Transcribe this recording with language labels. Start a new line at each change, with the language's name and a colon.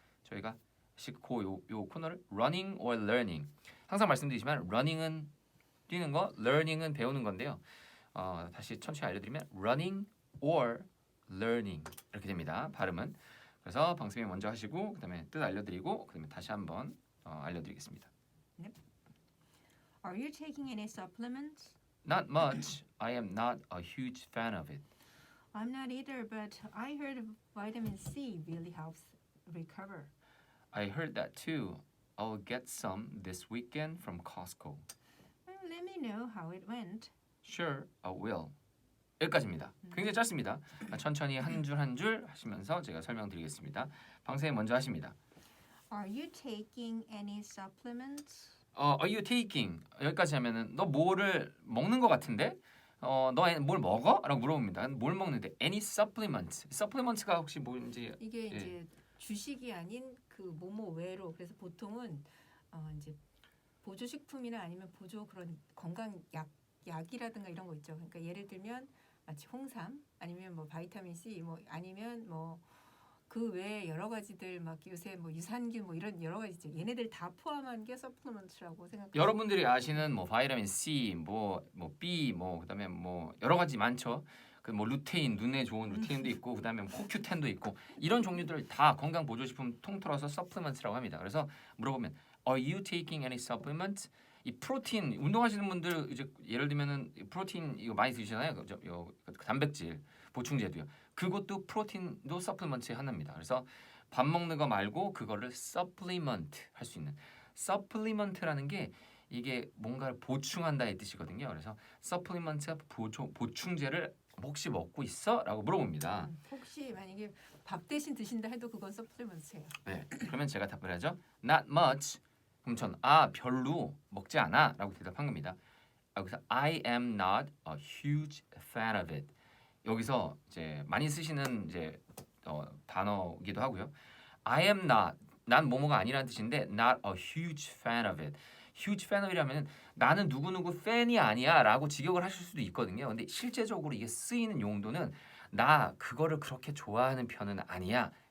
Korean: 저희가 요 코너를
English: running or learning
Korean: 항상 말씀드리지만 running은 뛰는 거, learning은 배우는 건데요. 다시 천천히 알려드리면
English: running or learning
Korean: 이렇게 됩니다. 발음은. 그래서 방송에 먼저 하시고 그다음에 뜻 알려드리고 그다음에 다시 한번 알려드리겠습니다.
English: Are you taking any supplements? Not much. I am not a huge fan of it. I'm not either, but I heard vitamin C really helps recover. I heard that too. I'll get some this weekend from Costco. Well, let me know how it went. Sure, I will.
Korean: 여기까지입니다. 굉장히 짧습니다. 천천히 한 줄 한 줄 하시면서 제가 설명드리겠습니다. 방송에 먼저 하십니다.
English: Are you taking any supplements? Are you taking?
Korean: 여기까지 하면은 너 뭐를 먹는 것 같은데? 너 뭘 먹어? 라고 물어봅니다. 뭘 먹는데?
English: Any supplements?
Korean: supplements가 혹시 뭔지 이게 이제 주식이 아닌 그 뭐뭐 외로 그래서 보통은 이제 보조 식품이나 아니면 보조 그런 건강 약이라든가 이런 거 있죠. 그러니까 예를 들면 마치 홍삼 아니면 뭐 바이타민 C 뭐 아니면 뭐 그 외에 여러 가지들 막 요새 뭐 유산균 뭐 이런 여러 가지 있죠. 얘네들 다 포함한 게 서플리먼트라고 생각해요. 여러분들이 아시는 뭐 바이타민 C, 뭐 B, 뭐 그다음에 뭐 여러 가지 많죠. 그 뭐 루테인 눈에 좋은 루테인도 있고 그다음에 뭐 코큐텐도 있고 이런 종류들 다 건강 보조 식품 통틀어서 서플리먼트라고 합니다. 그래서 물어보면
English: Are you taking any supplements?
Korean: 이 프로틴 운동하시는 분들 이제 예를 들면은 프로틴 이거 많이 드시잖아요. 그 단백질 보충제도요. 그것도 프로틴도 서플리먼트의 하나입니다. 그래서 밥 먹는 거 말고 그거를 서플리먼트 할 수 있는 서플리먼트라는 게 이게 뭔가를 보충한다의 뜻이거든요. 그래서 서플리먼트 보충제를 혹시 먹고 있어? 라고 물어봅니다. 혹시 만약에 밥 대신 드신다 해도 그건 서플리먼트예요. 네, 그러면 제가 답을 하죠.
English: Not much.
Korean: 그럼 전 별로 먹지 않아 라고 대답한 겁니다. 그래서
English: I am not a huge fan of it.
Korean: 여기서 이제 많이 쓰시는 이제 단어기도 하고요.
English: I am not
Korean: 난 뭐뭐가 아니라는 뜻인데
English: not a huge fan of it. huge fan of it
Korean: 이라면 나는 누구누구 팬이 아니야라고 직역을 하실 수도 있거든요. 근데 실제적으로 이게 쓰이는 용도는 나 그거를 그렇게 좋아하는 편은 아니야.